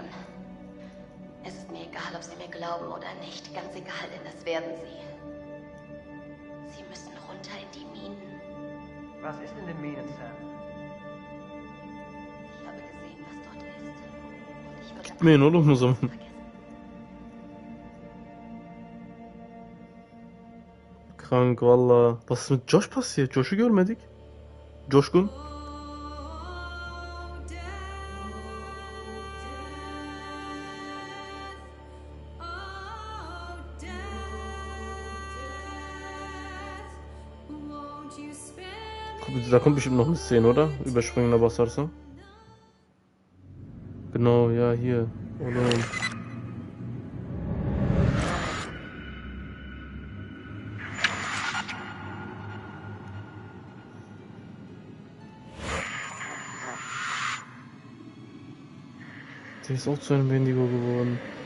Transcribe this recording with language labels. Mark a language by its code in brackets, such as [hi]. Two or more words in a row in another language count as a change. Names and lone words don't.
[de] Es ist mir egal, ob Sie mir glauben oder nicht. Ganz egal, denn das werden Sie. Sie müssen runter in die Minen. Was ist in den Minen, Sam? Ich habe gesehen, was dort ist. Und ich würde [tr] Gitmeyin oğlum o zaman. [de] vergessen. Krank valla. Was ist mit Josh passiert? [tr] Josh'u görmedik. Coşkun. [de] Da kommt bestimmt noch eine Szene, oder? [tr] Überspringen, da basarsan. [de] Genau, ja, hier. Oder? Der ist auch zu einem Wendigo geworden.